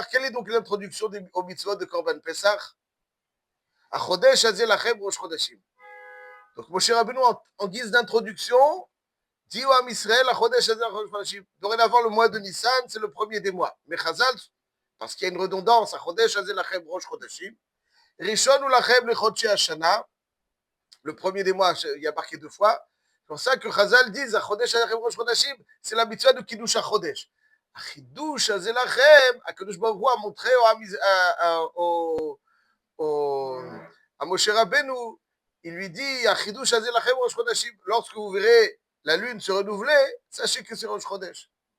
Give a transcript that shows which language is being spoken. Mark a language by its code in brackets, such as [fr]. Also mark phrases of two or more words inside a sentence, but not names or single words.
[fr] Quelle est donc l'introduction aux mitzvot de Korban Pesach? [he] החודש הזה לכם ראש חודשים. [fr] Donc Moshe Rabbeinu, en guise d'introduction, dit au [he] עם ישראל, החודש הזה לכם ראש חודשים. [fr] Dorénavant, le mois de Nissan, c'est le premier des mois. Mais Chazal, parce qu'il y a une redondance, [he] החודש הזה לכם ראש חודשים. ראשון הוא לכם לחדשי השנה. [fr] Le premier des mois, il y a marqué 2 fois. C'est pour ça que Chazal dit, [he] החודש הזה לכם ראש חודשים, [fr] c'est la mitzvah de [he] קידוש החודש. חידוש הזה לכם, הקדוש ברוך הוא [fr] a montré à Moshe Rabbeinu, il lui dit, [he] חידוש הזה לכם ראש חודשים, [fr] lorsque vous verrez la lune se renouveler, sachez que c'est Rosh Chodesh.